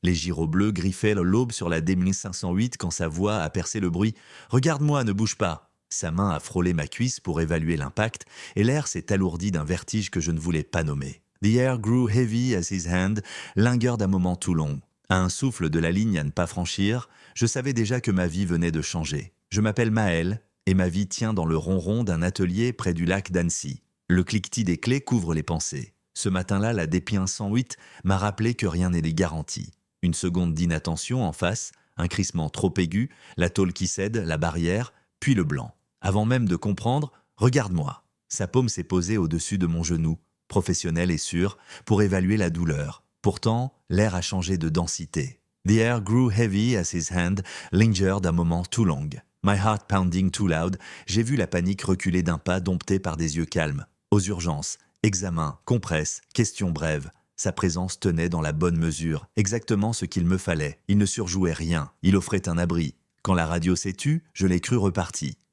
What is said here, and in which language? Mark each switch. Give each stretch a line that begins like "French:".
French: Les gyros bleus griffaient l'aube sur la D1508 quand sa voix a percé le bruit. « Regarde-moi, ne bouge pas !» Sa main a frôlé ma cuisse pour évaluer l'impact, et l'air s'est alourdi d'un vertige que je ne voulais pas nommer.
English: The air grew heavy as his hand lingered
French: d'un moment tout long. À un souffle de la ligne à ne pas franchir, je savais déjà que ma vie venait de changer. Je m'appelle Maël, et ma vie tient dans le ronron d'un atelier près du lac d'Annecy. Le cliquetis des clés couvre les pensées. Ce matin-là, la D108 m'a rappelé que rien n'est garanti. Une seconde d'inattention en face, un crissement trop aigu, la tôle qui cède, la barrière, puis le blanc. Avant même de comprendre, regarde-moi. Sa paume s'est posée au-dessus de mon genou, professionnel et sûr, pour évaluer la douleur. Pourtant, l'air a changé de densité.
English: The air grew heavy as his hand lingered
French: un moment
English: too long. My heart pounding too loud,
French: j'ai vu la panique reculer d'un pas dompté par des yeux calmes. Aux urgences, examen, compresse, questions brèves. Sa présence tenait dans la bonne mesure, exactement ce qu'il me fallait. Il ne surjouait rien, il offrait un abri. Quand la radio s'est tue, je l'ai cru reparti.